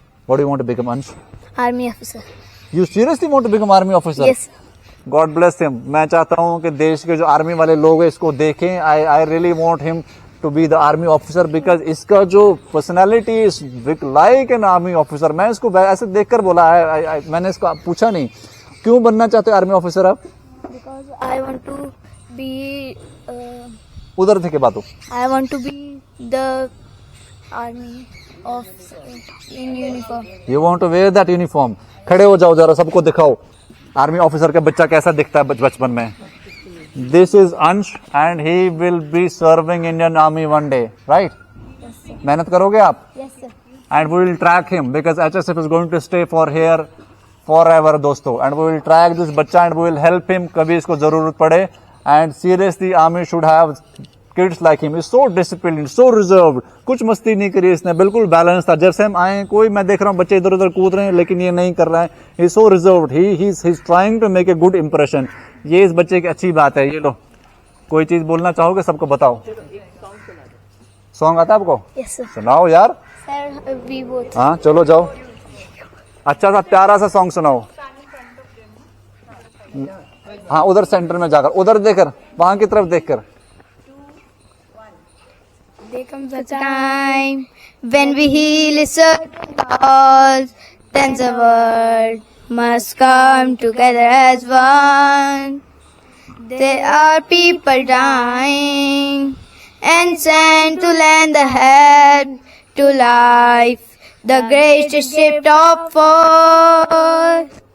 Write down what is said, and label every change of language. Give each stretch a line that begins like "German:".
English: What do you want to become, Ansh? Army officer. You seriously want to become army officer? Yes. God bless him.
Hindi: मैं चाहता हूँ कि देश के जो आर्मी वाले लोग हैं इसको देखें.
English: I really want him to be the army officer because
Hindi: इसका जो
English: personality is like an army officer.
Hindi: मैं इसको ऐसे देखकर बोला है. मैंने इसको पूछा नहीं, क्यों बनना चाहते हो आर्मी ऑफिसर आप?
English: Because I want to be.
Hindi: उधर थे के बात हो.
English: I want to be the army officer in uniform. You want to wear that uniform.
Hindi: खड़े हो जाओ जरा, सबको दिखाओ आर्मी ऑफिसर का बच्चा कैसा दिखता है बचपन में.
English: This is Ansh and he will be serving Indian Army one day, right? Yes, sir.
Hindi: मेहनत करोगे आप?
English: Yes, sir. And we will track him because HSF is going to stay for here forever दोस्तों. And we will track this बच्चा and we will help him
Hindi: कभी इसको जरूरत पड़े.
English: And seriously, army should have kids like him. He's so disciplined, so reserved.
Hindi: कुछ मस्ती नहीं करी इसने, बिल्कुल बैलेंस था. जब से हम आए, कोई, मैं देख रहा हूँ बच्चे इधर उधर कूद रहे हैं, लेकिन ये नहीं कर रहा है.
English: He's so reserved. He's trying to make a good impression.
Hindi: ये इस बच्चे की अच्छी बात है. ये लो, कोई चीज बोलना चाहोगे? सबको बताओ. सॉन्ग आता है आपको?
English: Yes, sir.
Hindi: सुनाओ यार.
English: Sir, we both.
Hindi: हाँ चलो जाओ, अच्छा सा प्यारा सा सॉन्ग सुनाओ. हाँ उधर सेंटर में जाकर, उधर देखकर, वहां की तरफ देखकर।
English: There comes a time when we heal certain cause, then the world must come together as one. There are people dying and sent to lend a hand to life, the greatest gift of all.